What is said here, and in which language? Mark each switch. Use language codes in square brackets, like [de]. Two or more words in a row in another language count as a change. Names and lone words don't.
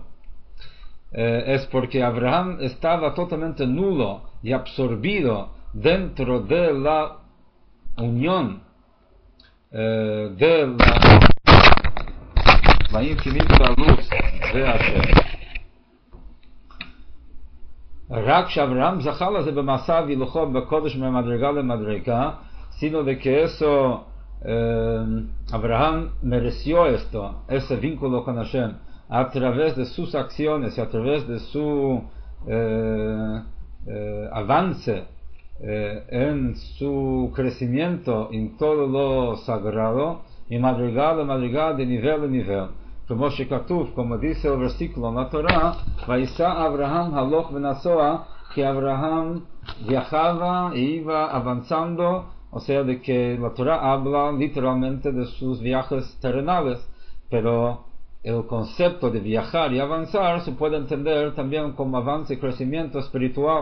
[es] Es porque Abraham estaba totalmente nulo y absorbido dentro de la unión de la infinita luz de Hashem. [he] רק שאברהם זכה לזה במסע והילוכו בקודש ממדרגה למדרגה, [es] sino de que eso Abraham mereció esto, ese vínculo con Hashem, a través de sus acciones y a través de su avance en su crecimiento en todo lo sagrado, y madrigal de nivel en nivel. Como שכתוב, como dice el versículo en la Torah, [he] וייסע אברהם הלוך ונסוע, [es] que Abraham viajaba e iba avanzando, o sea, de que la Torah habla literalmente de sus viajes terrenales, pero el concepto de viajar y avanzar se puede entender también como avance y crecimiento espiritual.